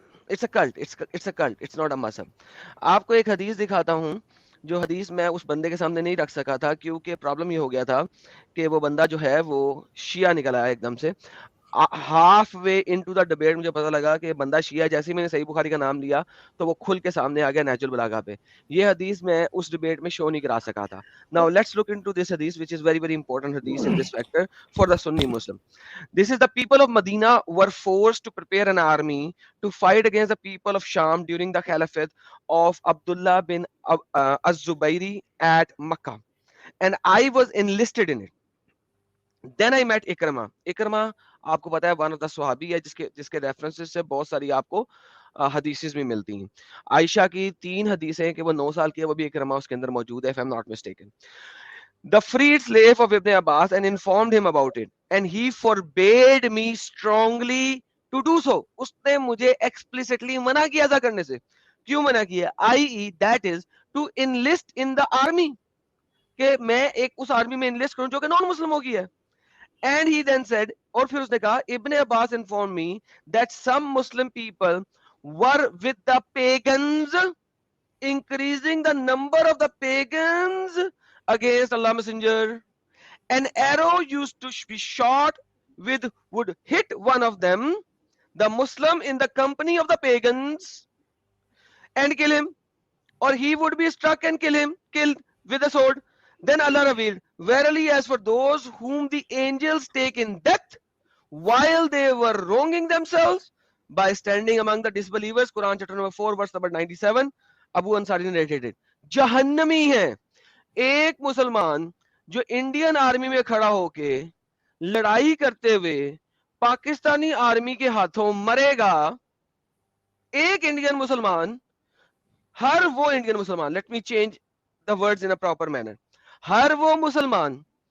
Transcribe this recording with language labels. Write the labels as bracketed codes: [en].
[en] It's a cult, it's a cult, it's not a मजहब। [hi] आपको एक हदीस दिखाता हूँ, जो हदीस मैं उस बंदे के सामने नहीं रख सका था क्योंकि प्रॉब्लम ये हो गया था कि वो बंदा जो है वो शिया निकल आया एकदम से। [en] half way into the debate [hi] मुझे पता लगा कि बंदा शिया, जैसे ही मैंने सही बुखारी का नाम लिया तो वो खुल के सामने आ गया नहजुल बलागा पे। ये हदीस मैं उस डिबेट में शो नहीं करा सका था। [en] Now let's look into this हदीस which is very very important हदीस in this factor for the सुन्नी Muslim. This is the people of Medina were forced to prepare an army to fight against the people of Sham during the caliphate of Abdullah bin Az-Zubayri at Makkah, and I was enlisted in it. Then I met Ikrama. [hi] Ikrama आपको पता है [en] one of the सहाबी [hi] है जिसके references से बहुत सारी आपको हदीसेस भी मिलती हैं। आयशा की 3 हदीसें कि वो 9 साल की है, वो भी इकरमा उसके अंदर मौजूद है, [en] if I'm not mistaken. The freed slave of Ibn Abbas and informed him about it, and he forbade me strongly to do so. [hi] उसने मुझे explicitly मना किया था करने से। क्यों मना किया? i.e. that is to enlist in the army, कि मैं एक उस आर्मी में enlist करूं जो कि नॉन मुस्लिमों की है। [en] And he then said, [hi] और फिर उसने कहा, [en] Ibn Abbas informed me that some Muslim people were with the pagans, increasing the number of the pagans against Allah Messenger, An arrow used to be shot with would hit one of them, the Muslim, in the company of the pagans, and kill him, or he would be struck and killed with a sword. Then Allah revealed, verily, as for those whom the angels take in death while they were wronging themselves by standing among the disbelievers, Quran chapter number 4 verse number 97, Abu Ansari narrated. [hi] जहन्नमी है एक मुसलमान जो Indian army में खड़ा होके लड़ाई करते हुए पाकिस्तानी आर्मी के हाथों मरेगा. एक इंडियन मुसलमान, हर वो इंडियन मुसलमान, [en] let me change the words in a proper manner, [hi] हर वो मुसलमान